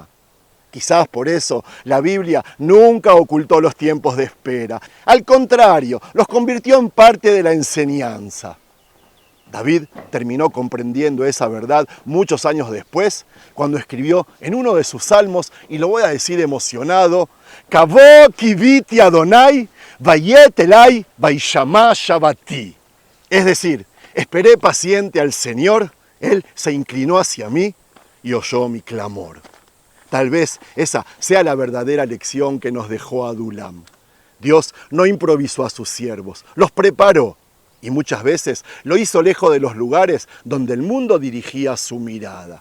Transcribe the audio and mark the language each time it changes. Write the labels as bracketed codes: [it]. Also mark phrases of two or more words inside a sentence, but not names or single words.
[es] Quizás por eso la Biblia nunca ocultó los tiempos de espera. Al contrario, los convirtió en parte de la enseñanza. David terminó comprendiendo esa verdad muchos años después, cuando escribió en uno de sus salmos, y lo voy a decir emocionado, [he] קוה קויתי יהוה ויט אלי וישמע שועתי. [es] Es decir, esperé paciente al Señor, Él se inclinó hacia mí y oyó mi clamor. Tal vez esa sea la verdadera lección que nos dejó Adulam. Dios no improvisó a sus siervos, los preparó y muchas veces lo hizo lejos de los lugares donde el mundo dirigía su mirada.